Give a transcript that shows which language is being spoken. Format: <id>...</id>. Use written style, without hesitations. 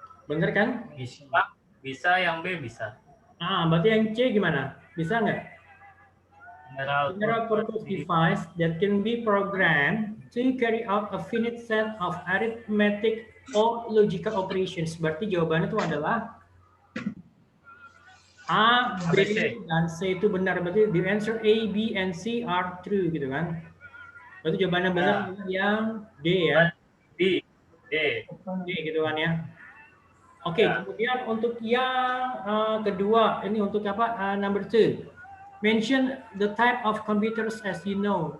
<id>Bener kan? Bisa. Bisa, yang B bisa. Berarti yang C gimana? Bisa nggak?</id> <en>General purpose device that can be programmed to carry out a finite set of arithmetic or logical operations.</en> <id>Berarti jawabannya itu adalah A, B, dan C itu benar. Berarti</id> <en>the answer A, B, and C are true</en> <id>gitu kan. Berarti jawabannya benar yang D ya. D gitu kan ya. Oke, kemudian untuk yang kedua, ini untuk apa?</id> <en>Number 2. Mention the type of computers as you know.</en>